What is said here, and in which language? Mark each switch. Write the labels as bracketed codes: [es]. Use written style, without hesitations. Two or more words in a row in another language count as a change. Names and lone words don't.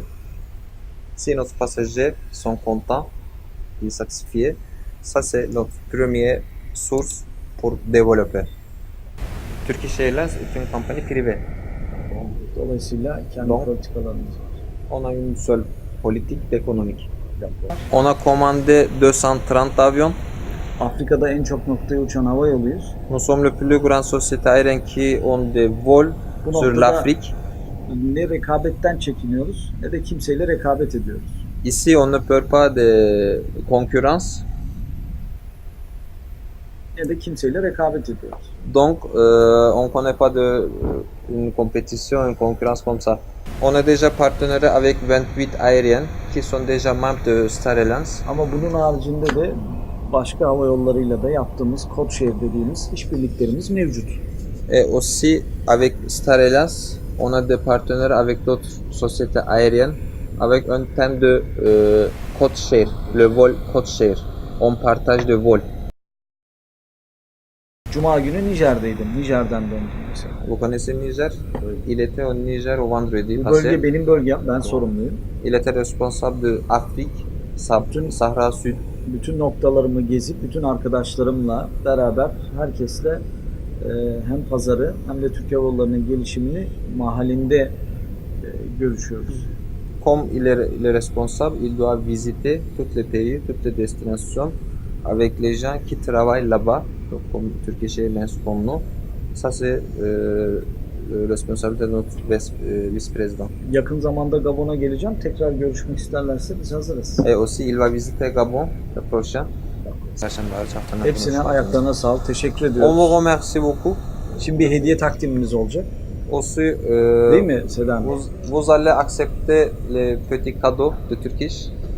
[fr] Si nos passagers sont contents et satisfaits, ça c'est notre première source pour développer. Turkish Airlines est une compagnie privée. [tr] Dolayısıyla kendi Doğru. politikalarımız var. [fr] On a une seule politique économique. On a commandé 230 avions. [tr] Afrika'da en çok noktaya uçan hava yoluyuz. [fr] Nous sommes le plus grand société aérienne qui ont des vols [tr] Bu [fr] sur [tr] noktada [fr] l'Afrique. [tr] ne rekabetten çekiniyoruz ne de kimseyle rekabet ediyoruz. [fr] Ici, on ne perd pas de concurrence. [tr] Ne de kimseyle rekabet ediyoruz. [fr] Donc, on ne connaît pas une compétition, une concurrence comme ça. On est déjà partenaire avec 28 aériennes qui sont déjà membres de Star Alliance. [tr] Ama bunun haricinde de başka hava yollarıyla da yaptığımız codeshare dediğimiz işbirliklerimiz mevcut. [fr] Et aussi, avec Star Alliance, on a des partenaires avec d'autres sociétés aériennes avec un thème de [en] code share, [fr] le vol [en] code share. [fr] On partage de vol. [tr] Cuma günü Nijer'deydim. Nijer'den döndüm mesela. [fr] Vous connaissez Niger? Il était au Niger au vendredi [tr] Bu [fr] passé. [tr] bölge benim bölgem. Ben sorumluyum. [fr] Il était responsable de Afrique, Sahara Sud. [tr] Bütün noktalarımı gezip bütün arkadaşlarımla beraber herkesle hem pazarı hem de Türk Hava Yolları'nın gelişimini mahallinde görüşüyoruz. [fr] Comme il est responsable, il doit visiter tous les pays, toutes les destinations avec les gens qui travaillent là-bas, donc comme Turkish Airlines comme nous. Ça c'est responsabilité de notre vice-président. [tr] Yakın zamanda Gabon'a geleceğim. Tekrar görüşmek isterlerse biz hazırız. [fr] Et aussi, il va visiter Gabon le prochain. [tr] Hepsine ayaklarına sağlık. Teşekkür [fr] On [tr] ediyoruz. [fr] vous remercie beaucoup. [tr] Şimdi bir hediye takdimimiz olacak. [fr] Aussi, [tr] Değil mi Sedan? [fr] vous allez accepter les petits cadeaux de Turkish.